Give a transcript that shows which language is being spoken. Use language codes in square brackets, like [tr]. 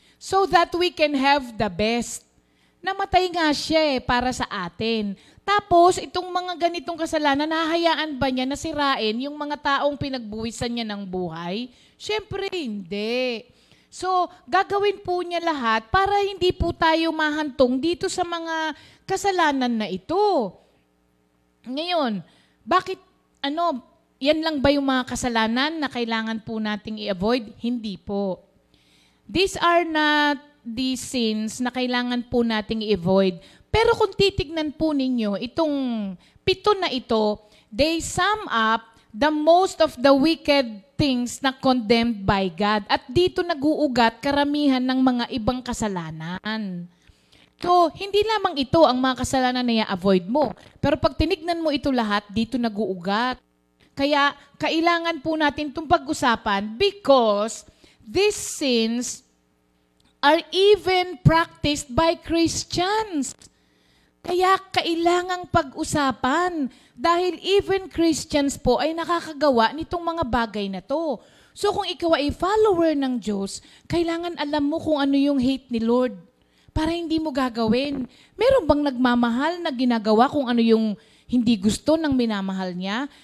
[en] So that we can have the best. [tl] Namatay nga siya para sa atin. Tapos, itong mga ganitong kasalanan, nahahayaan ba niya na sirain yung mga taong pinagbuwisan niya ng buhay? Siyempre, hindi. So, gagawin po niya lahat para hindi po tayo mahantong dito sa mga kasalanan na ito. Ngayon, bakit, yan lang ba yung mga kasalanan na kailangan po nating i-avoid? Hindi po. These are not the sins na kailangan po nating i-avoid. Pero kung titignan po ninyo, itong 7 na ito, they sum up the most of the wicked things na condemned by God. At dito nag-uugat karamihan ng mga ibang kasalanan. So, hindi lamang ito ang mga kasalanan na i-avoid mo. Pero pag tinignan mo ito lahat, dito nag-uugat. Kaya, kailangan po natin itong pag-usapan because these sins are even practiced by Christians. Kaya kailangang pag-usapan dahil even Christians po ay nakakagawa nitong mga bagay na to. So kung ikaw ay follower ng Diyos, kailangan alam mo kung ano yung hate ni Lord para hindi mo gagawin. Meron bang nagmamahal na ginagawa kung ano yung hindi gusto ng minamahal niya?